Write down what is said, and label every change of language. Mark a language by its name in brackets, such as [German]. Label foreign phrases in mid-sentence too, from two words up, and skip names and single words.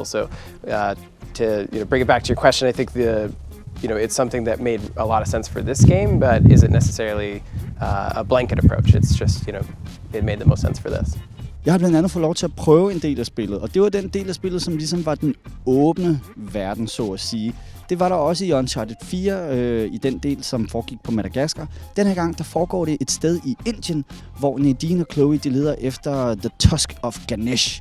[English] So to bring it back to your question, I think it's something that made a lot of sense for this game, but isn't necessarily a blanket approach. It's just, it made the most sense for this. [Danish] Jeg har blandt andet fået lov til at prøve en del af spillet, og det var den del af spillet, som ligesom var den åbne verden, så at sige. Det var der også i Uncharted 4, i den del, som foregik på Madagaskar. Den her gang, der foregår det et sted i Indien, hvor Nadine og Chloe de leder efter The Tusk of Ganesh.